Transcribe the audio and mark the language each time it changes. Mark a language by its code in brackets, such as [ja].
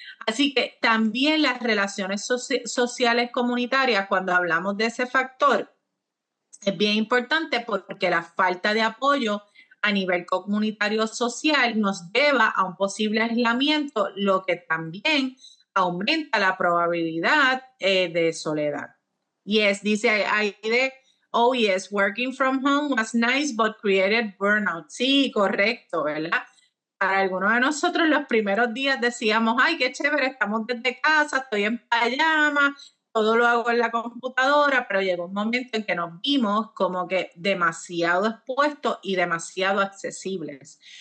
[es] Así que también las relaciones sociales comunitarias, cuando hablamos de ese factor, es bien importante porque la falta de apoyo a nivel comunitario social nos lleva a un posible aislamiento, lo que también aumenta la probabilidad de soledad. [en] Yes, [es] dice Aide, [en] oh yes, working from home was nice but created burnout. [es] Sí, correcto, ¿verdad? Para algunos de nosotros los primeros días decíamos, ay, qué chévere, estamos desde casa, estoy en pijama, todo lo hago en la computadora, pero llegó un momento en que nos vimos como que demasiado expuestos y demasiado accesibles.